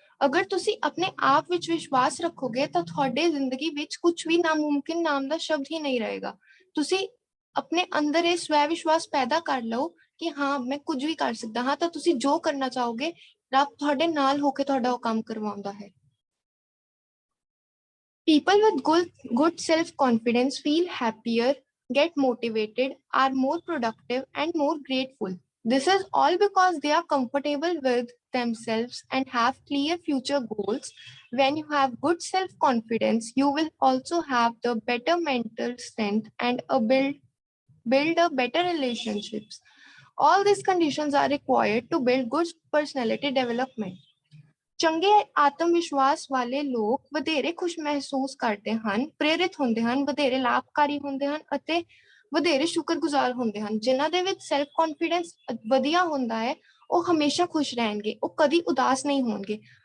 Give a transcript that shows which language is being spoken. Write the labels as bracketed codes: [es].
[pa] ਅਗਰ ਤੁਸੀਂ ਆਪਣੇ ਆਪ ਵਿੱਚ ਵਿਸ਼ਵਾਸ ਰੱਖੋਗੇ ਤਾਂ ਤੁਹਾਡੇ ਜ਼ਿੰਦਗੀ ਵਿੱਚ ਕੁਝ ਵੀ ਨਾਮੁਮਕਿਨ ਨਾਮ ਦਾ ਸ਼ਬਦ ਹੀ ਨਹੀਂ ਰਹੇਗਾ। ਤੁਸੀਂ ਆਪਣੇ ਅੰਦਰ ਇਹ ਸਵੈ ਵਿਸ਼ਵਾਸ ਪੈਦਾ ਕਰ ਲਓ ਕਿ ਹਾਂ ਮੈਂ ਕੁਝ ਵੀ ਕਰ ਸਕਦਾ ਹਾਂ, ਤਾਂ ਤੁਸੀਂ ਜੋ ਕਰਨਾ ਚਾਹੋਗੇ ਰੱਬ ਤੁਹਾਡੇ ਨਾਲ ਹੋ ਕੇ ਤੁਹਾਡਾ ਉਹ ਕੰਮ ਕਰਵਾਉਂਦਾ ਹੈ। [en] People with good self-confidence feel happier, get motivated, are more productive and more grateful. This is all because they are comfortable with themselves and have clear future goals. When you have good self-confidence, you will also have the better mental strength and build a better relationships. All these conditions are required to build good personality development. [pa] ਚੰਗੇ ਆਤਮ ਵਿਸ਼ਵਾਸ ਵਾਲੇ ਲੋਕ ਵਧੇਰੇ ਖੁਸ਼ ਮਹਿਸੂਸ ਕਰਦੇ ਹਨ, ਪ੍ਰੇਰਿਤ ਹੁੰਦੇ ਹਨ, ਵਧੇਰੇ ਲਾਭਕਾਰੀ ਹੁੰਦੇ ਹਨ ਅਤੇ ਵਧੇਰੇ ਸ਼ੁਕਰਗੁਜ਼ਾਰ ਹੁੰਦੇ ਹਨ। ਜਿਨ੍ਹਾਂ ਦੇ ਵਿੱਚ ਸੈਲਫ ਕੌਨਫੀਡੈਂਸ ਵਧੀਆ ਹੁੰਦਾ ਹੈ, ਉਹ ਹਮੇਸ਼ਾ ਖੁਸ਼ ਰਹਿਣਗੇ, ਉਹ ਕਦੀ ਉਦਾਸ ਨਹੀਂ ਹੋਣਗੇ।